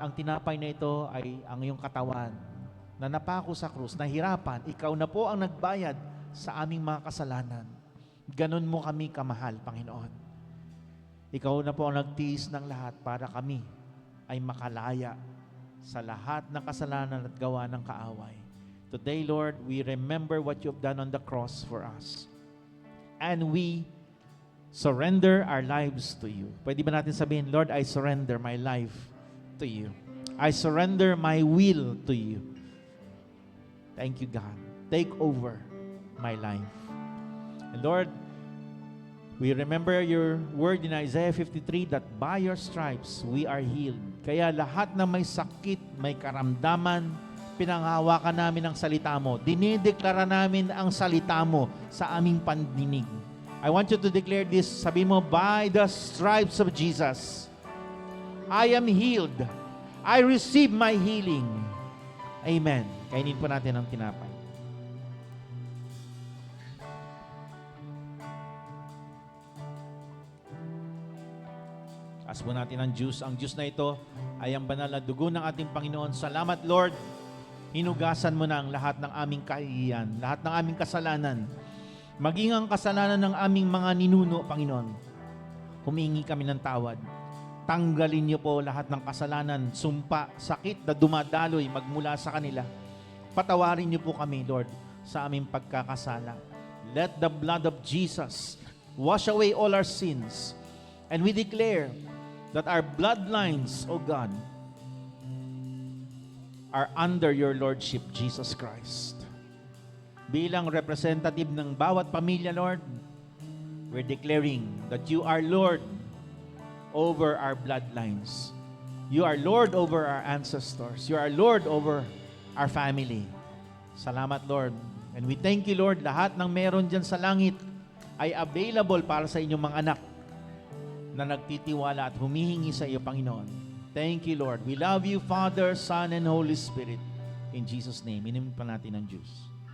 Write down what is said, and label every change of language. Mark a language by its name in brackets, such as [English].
[Filipino] Ang tinapay na ito ay ang iyong katawan na napako sa krus, nahirapan. Ikaw na po ang nagbayad sa aming mga kasalanan. Ganon mo kami kamahal, Panginoon. Ikaw na po ang nagtiis ng lahat para kami ay makalaya sa lahat ng kasalanan at gawa ng kaaway. [English] Today, Lord, we remember what you have done on the cross for us. And we surrender our lives to you. [Filipino] Pwede ba natin sabihin, [English] Lord, I surrender my life to you. I surrender my will to you. Thank you, God. Take over my life. And Lord, we remember your word in Isaiah 53 that by your stripes we are healed. [Filipino] Kaya lahat na may sakit, may karamdaman, pinanghawakan namin ang salita mo. Dinideklara namin ang salita mo sa aming pandinig. [English] I want you to declare this. [Filipino] Sabi mo, [English] by the stripes of Jesus, I am healed. I receive my healing. Amen. [Filipino] Kainin po natin ang tinapay. As po natin ang juice. Ang juice na ito ay ang banal na dugo ng ating Panginoon. Salamat, Lord. Hinugasan mo na ang lahat ng aming kahihiyan, lahat ng aming kasalanan. Maging ang kasalanan ng aming mga ninuno, Panginoon. Humingi kami ng tawad. Tanggalin niyo po lahat ng kasalanan, sumpa, sakit na dumadaloy magmula sa kanila. Patawarin niyo po kami, Lord, sa aming pagkakasala. [English] Let the blood of Jesus wash away all our sins. And we declare that our bloodlines, O God, are under your Lordship, Jesus Christ. [Filipino] Bilang representative ng bawat pamilya, [English] Lord, we're declaring that you are Lord over our bloodlines. You are Lord over our ancestors. You are Lord over our family. [Filipino] Salamat, Lord. [English] And we thank you, Lord, [Filipino] lahat ng meron dyan sa langit ay available para sa inyong mga anak na nagtitiwala at humihingi sa iyo, Panginoon. [English] Thank you, Lord. We love you, Father, Son, and Holy Spirit. In Jesus' name, [Filipino] inumin pa natin ang juice.